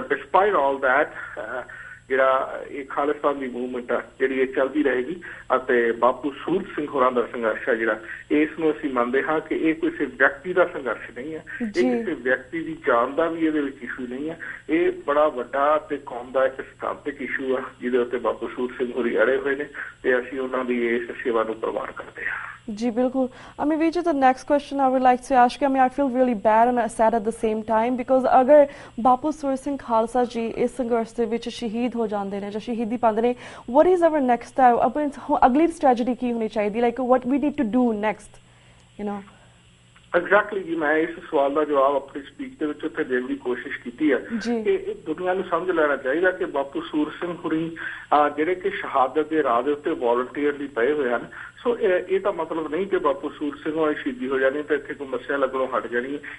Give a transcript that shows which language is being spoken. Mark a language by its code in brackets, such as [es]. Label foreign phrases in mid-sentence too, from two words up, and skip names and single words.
[en] despite all that [pa] ਜਿਹੜਾ ਇਹ ਖਾਲਿਸਤਾਨ ਦੀ ਮੂਵਮੈਂਟ ਆ ਜਿਹੜੀ ਇਹ ਚੱਲਦੀ ਰਹੇਗੀ ਅਤੇ ਬਾਪੂ ਸੂਰਤ ਸਿੰਘ ਹੋਰਾਂ ਦਾ ਸੰਘਰਸ਼ ਹੈ ਜਿਹੜਾ, ਇਸ ਨੂੰ ਅਸੀਂ ਮੰਨਦੇ ਹਾਂ ਕਿ ਇਹ ਕਿਸੇ ਵਿਅਕਤੀ ਦਾ ਸੰਘਰਸ਼ ਨਹੀਂ ਹੈ, ਇਹ ਕਿਸੇ ਵਿਅਕਤੀ ਦੀ ਜਾਨ ਦਾ ਵੀ ਇਹਦੇ ਵਿੱਚ ਇਸ਼ੂ ਨਹੀਂ ਹੈ। ਇਹ ਬੜਾ ਵੱਡਾ ਤੇ ਕੌਮ ਦਾ ਇੱਕ ਸਥਾਪਿਕ ਇਸ਼ੂ ਆ ਜਿਹਦੇ ਉੱਤੇ ਬਾਪੂ ਸੂਰਤ ਸਿੰਘ ਹੋਰੀ ਅੜੇ ਹੋਏ ਨੇ ਤੇ ਅਸੀਂ ਉਹਨਾਂ ਦੀ ਇਸ ਸੇਵਾ ਨੂੰ ਪ੍ਰਵਾਨ ਕਰਦੇ ਹਾਂ। [hi] जी बिल्कुल। Vijay, [en] the next question I would like to ask you, I feel really bad and sad at the same time because [hi] अगर बापू सूरत सिंह खालसा जी इस संघर्ष [pa] ਦੇ ਵਿੱਚ ਸ਼ਹੀਦ ਹੋ ਜਾਂਦੇ ਨੇ ਜਾਂ ਸ਼ਹੀਦੀ ਪਾਉਂਦੇ ਨੇ, [en] what is our next step? [pa] ਆਪਣੀ ਅਗਲੀ ਸਟ੍ਰੈਟਜੀ ਕੀ ਹੋਣੀ ਚਾਹੀਦੀ, [en] like what we need to do next, you know? [pa] ਐਗਜ਼ੈਕਟਲੀ ਜੀ, ਮੈਂ ਇਸ ਸਵਾਲ ਦਾ ਜਵਾਬ ਆਪਣੀ ਸਪੀਚ ਦੇ ਵਿੱਚ ਉੱਥੇ ਦੇਣ ਦੀ ਕੋਸ਼ਿਸ਼ ਕੀਤੀ ਹੈ ਕਿ ਇਹ ਦੁਨੀਆ ਨੂੰ ਸਮਝ ਲੈਣਾ ਚਾਹੀਦਾ ਕਿ ਬਾਪੂ ਸੂਰਤ ਸਿੰਘ ਹੋਰੀ ਜਿਹੜੇ ਕਿ ਸ਼ਹਾਦਤ ਦੇ ਰਾਹ ਦੇ ਉੱਤੇ ਵੋਲੰਟੀਅਰਲੀ ਪਏ ਹੋਏ ਹਨ। ਸੋ ਇਹ ਤਾਂ ਮਤਲਬ ਨਹੀਂ ਕਿ ਬਾਪੂ ਸੂਰਤ ਸਿੰਘ ਹੋਰੀ ਸ਼ਹੀਦੀ ਹੋ ਜਾਣੀ ਤੇ ਇੱਥੇ ਕੋਈ ਮੱਸਿਆ ਲੱਗਣੋਂ ਹਟ ਜਾਣੀ ਹੈ।